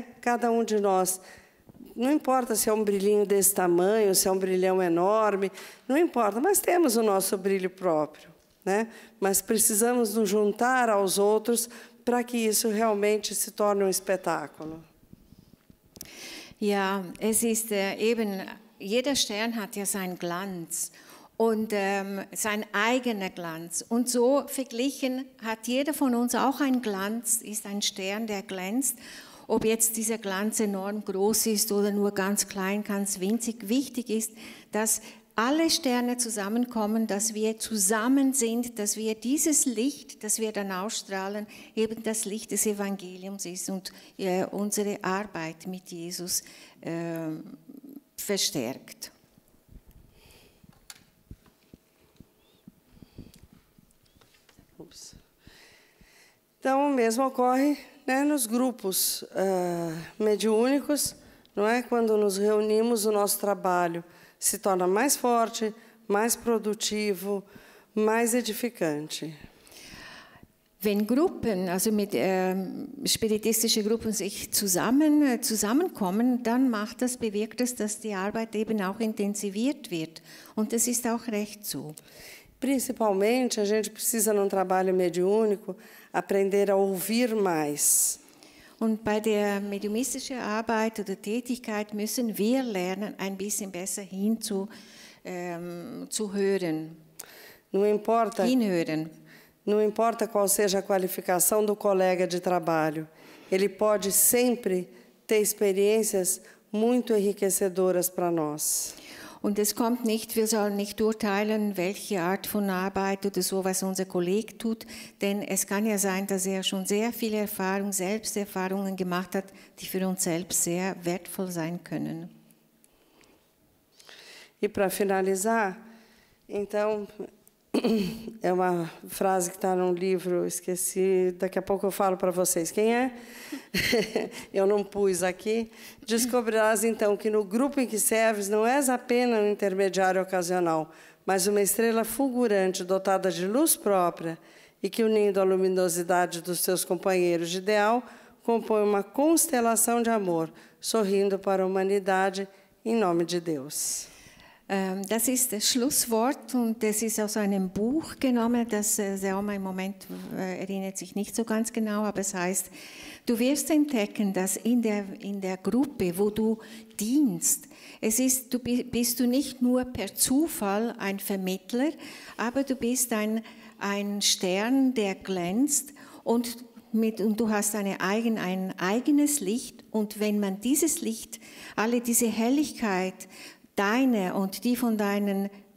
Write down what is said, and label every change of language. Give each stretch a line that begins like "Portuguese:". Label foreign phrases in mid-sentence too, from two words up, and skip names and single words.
Portuguese: Cada um de nós, não importa se é um brilhinho desse tamanho, se é um brilhão enorme, não importa, mas temos o nosso brilho próprio, né? Mas precisamos nos juntar aos outros para que isso realmente se torne um espetáculo.
German: Ja, es ist eben, jeder Stern hat ja seinen Glanz und sein eigener Glanz. Und so verglichen hat jeder von uns auch einen Glanz, ist ein Stern, der glänzt. Ob jetzt dieser Glanz enorm groß ist oder nur ganz klein, ganz winzig, wichtig ist, dass alle Sterne zusammenkommen, dass wir zusammen sind, dass wir dieses Licht, das wir dann ausstrahlen, eben das Licht des Evangeliums ist und unsere Arbeit mit Jesus verstärkt.
Portuguese: Então, o mesmo ocorre, né, nos grupos mediúnicos, não é? Quando nos reunimos, o nosso trabalho se torna mais forte, mais produtivo, mais edificante.
German: Wenn Gruppen, also mit spiritistische Gruppen sich zusammenkommen, dann bewirkt das, dass die Arbeit eben auch intensiviert wird. Und das ist auch recht so.
Portuguese: Principalmente, a gente precisa, num trabalho mediúnico, aprender a ouvir mais.
German: Und bei der mediumistischen Arbeit oder Tätigkeit müssen wir lernen, ein bisschen besser hinzuhören. Hinhören.
Portuguese: Não importa qual seja a qualificação do colega de trabalho, ele pode sempre ter experiências muito enriquecedoras para nós.
German: Und es kommt nicht, wir sollen nicht urteilen, welche Art von Arbeit oder so, was unser Kollege tut, denn es kann ja sein, dass er schon sehr viele Selbsterfahrungen gemacht hat, die für uns selbst sehr wertvoll sein können.
Portuguese: E para finalizar, então, é uma frase que está num livro, esqueci, daqui a pouco eu falo para vocês quem é, eu não pus aqui. Descobrirás, então, que no grupo em que serves não és apenas um intermediário ocasional, mas uma estrela fulgurante dotada de luz própria e que, unindo a luminosidade dos teus companheiros de ideal, compõe uma constelação de amor, sorrindo para a humanidade em nome de Deus.
German: Das ist das Schlusswort und das ist aus einem Buch genommen, das Selma im Moment erinnert sich nicht so ganz genau, aber es heißt, du wirst entdecken, dass in der Gruppe, wo du dienst, bist du nicht nur per Zufall ein Vermittler, aber du bist ein Stern, der glänzt und du hast ein eigenes Licht und wenn man dieses Licht, alle diese Helligkeit, deine und die von deinen